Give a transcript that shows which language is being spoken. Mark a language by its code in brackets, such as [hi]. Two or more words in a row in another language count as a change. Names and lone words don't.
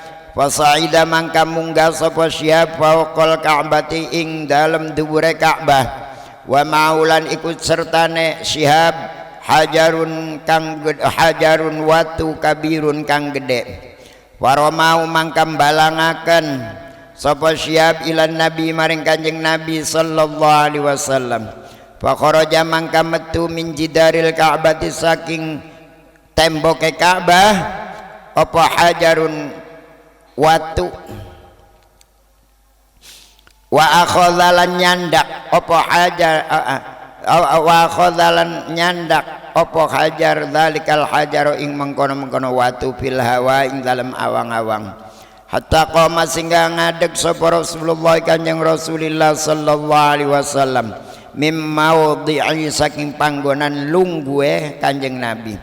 [jv] Fasaida mangka munggah sapa Syihab [ar] فوق الكعبة [jv] ing dalem dhuwure Ka'bah [ar] ومولى [jv] ikut sertane Syihab hajarun watu kabirun kang gede waromau mangka balangaken sapa Syihab [ar] إلى النبي [jv] maring Kanjeng Nabi [ar] صلى الله عليه وسلم. فخرج [jv] mangka metu [ar] من جدار الكعبة [jv] saking temboke Ka'bah apa hajarun watu [ar] وأخذه [jv] nyandak apa hajar [ar] وأخذه [jv] nyandak apa hajar [ar] ذلك الحجر [jv] ing mengkono-mengkono watu [ar] في الهواء [jv] ing dalam awang-awang [ar] حتى قام [jv] singga ngadeg sapa Rasulullah Kanjeng Rasulillah [ar] صلى الله عليه وسلم من موضعه [jv] saking panggonan lungguhe Kanjeng Nabi.